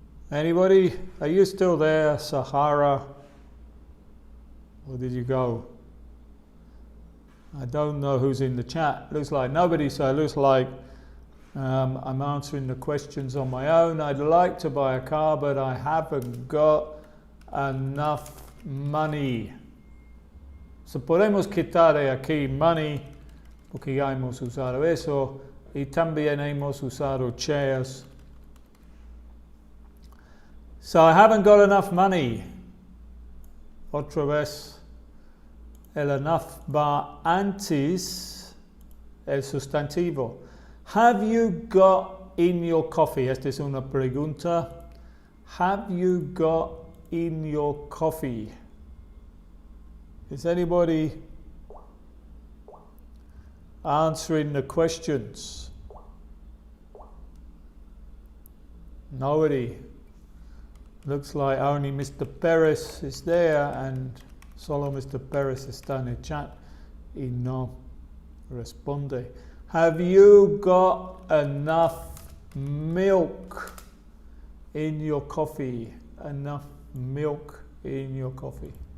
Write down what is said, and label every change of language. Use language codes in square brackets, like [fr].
[en] Anybody? Are you still there, Sahara? Or did you go? I don't know who's in the chat. Looks like nobody, so it looks like I'm answering the questions on my own. I'd like to buy a car, but I haven't got enough money. [es] So podemos quitar de aquí money, porque ya hemos usado eso. y también hemos usado chairs. [en] So I haven't got enough money. [es] Otra vez, el enough va antes el sustantivo. [en] Have you got in your coffee? [es] Esta es una pregunta. [en] Have you got in your coffee? Is anybody answering the questions? Nobody. Looks like only Mr. Perez is there and solo Mr. [es] Perez está en el chat y no responde. [en] Have you got enough milk in your coffee? Enough milk in your coffee.